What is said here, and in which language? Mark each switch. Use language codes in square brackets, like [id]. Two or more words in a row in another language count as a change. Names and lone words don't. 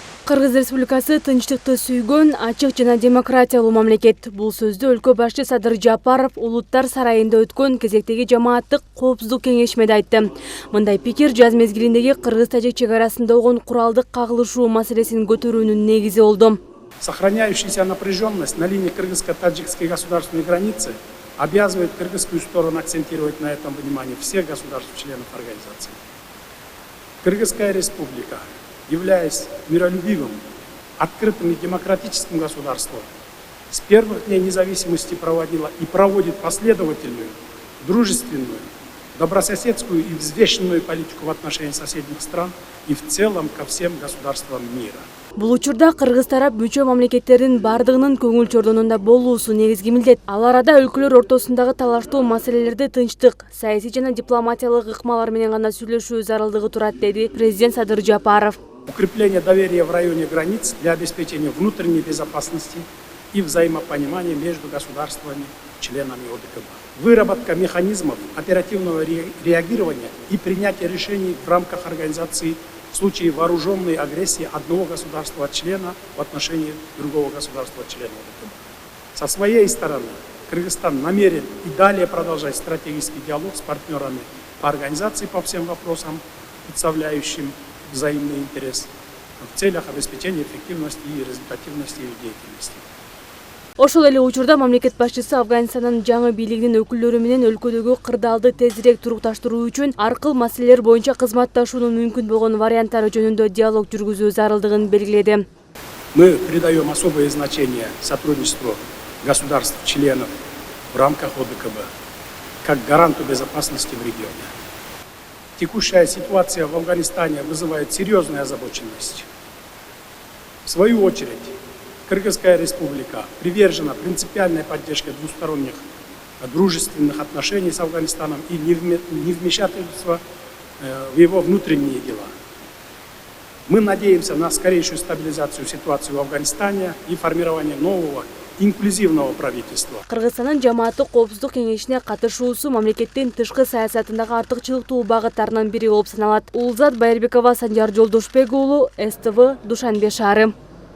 [ky] Кыргыз Республикасы тынчтыкты сүйгөн, ачык жана демократиялуу мамлекет. Бул сөздү өлкө башчы Садыр Жапаров Улуттар сарайында өткөн кезектеги жамааттык коопсуздук кеңешмеде айтты. Мындай пикир жаз мезгилиндеги кыргыз-тажик чек арасында болгон куралдык кагылышуу маселесин көтөрүүнүн негизи болду. [ru] Сохраняющаяся напряженность на линии кыргызско-таджикской государственной границы обязывает кыргызскую сторону акцентировать на этом внимание всех государств-членов организации. Кыргызская республика, являясь миролюбивым, открытым и демократическим государством, с первых дней независимости проводила и проводит последовательную, дружественную, добрососедскую и взвешенную политику в отношении соседних стран и в целом ко всем государствам мира. [ky] Бул учурда кыргыз тарап мүчө мамлекеттердин бардыгынын көңүл чордонунда болуусу негизги милдет. Ал арада өлкөлөр ортосундагы талаштуу маселелерди тынчтык, саясий жана дипломатиялык ыкмалар менен гана сүйлөшүү зарылдыгы турат, деди президент Садыр Жапаров. [ru] Укрепление доверия в районе границ для обеспечения внутренней безопасности и взаимопонимания между государствами, членами ОДКБ. Выработка механизмов оперативного реагирования и принятия решений в рамках организации в случае вооруженной агрессии одного государства-члена в отношении другого государства-члена ОДКБ. Со своей стороны, Кыргызстан намерен и далее продолжать стратегический диалог с партнерами по организации по всем вопросам, представляющим взаимный интерес в целях обеспечения эффективности и результативности их деятельности. [ky] Ошол эле учурда мамлекет башчысы Афганистандын жаңы бийлигинин өкүлдөрү менен өлкөдөгү кырдаалды тезирээк турукташтыруу үчүн ар кыл маселелер боюнча кызматташуунун мүмкүн болгон варианттары жөнүндө диалог жүргүзүү зарылдыгын белгиледи. [ru] Мы придаем особое значение сотрудничеству государств-членов в рамках ОДКБ как гаранту безопасности в регионе. Текущая ситуация в Афганистане вызывает серьезную озабоченность. В свою очередь, Кыргызская республика привержена принципиальной поддержке двусторонних дружественных отношений с Афганистаном и невмешательства в его внутренние дела. Мы надеемся на скорейшую стабилизацию ситуации в Афганистане и формирование нового инклюзивного правительства. [ky] Кыргызстандын жамааттык коопсуздук кеңешине катышуусу мамлекеттин тышкы саясатындагы артыкчылыктуу багыттарынын бири болуп саналат. Улзат Байырбекова, Санжар Жолдошбек уулу, СТВ, Душанбе шаары.